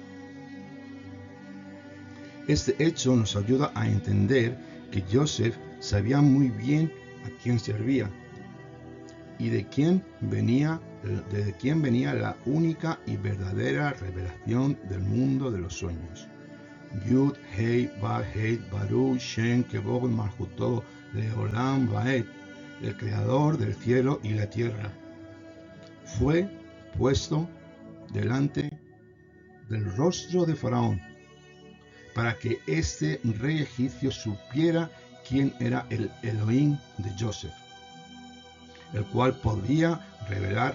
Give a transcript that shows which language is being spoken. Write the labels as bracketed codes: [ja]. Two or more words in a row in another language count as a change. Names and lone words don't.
[es] Este hecho nos ayuda a entender que Joseph sabía muy bien a quién servía y de quién venía la única y verdadera revelación del mundo de los sueños. [he] יוד, הא, ואו, הא, ברוך, שם, כבוד, מלכותו, לעולם, ועד, [es] el creador del cielo y la tierra, fue puesto delante del rostro de Faraón para que este rey egipcio supiera quién era el Elohim de Joseph, el cual podía revelar